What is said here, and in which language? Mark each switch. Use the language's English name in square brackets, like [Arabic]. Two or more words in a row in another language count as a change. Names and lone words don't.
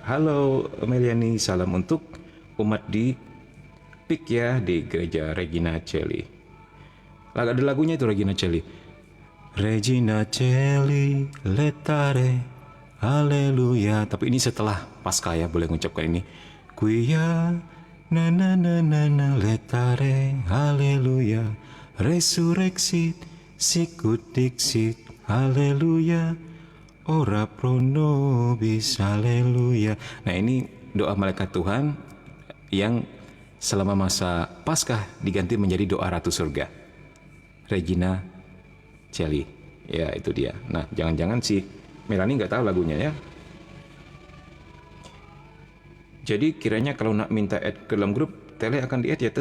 [Indonesian] Halo Meliani, salam untuk umat di PIK ya, di Gereja Regina Coeli. Ada lagunya itu Regina Coeli. [Latin] Regina Coeli letare, haleluya. Tapi ini setelah Paskah ya, boleh mengucapkan ini. Quia na na na na na letare, haleluya. Resurrexit, sicut dixit, haleluya. Ora pro nobis, haleluya. [Indonesian] Nah ini doa malaikat Tuhan yang selama masa Paskah diganti menjadi doa Ratu Surga. Regina Coeli. Ya itu dia. Nah jangan-jangan si Melani nggak tahu lagunya ya. Jadi kiranya kalau nak minta add ke dalam grup, Tele akan di add ya.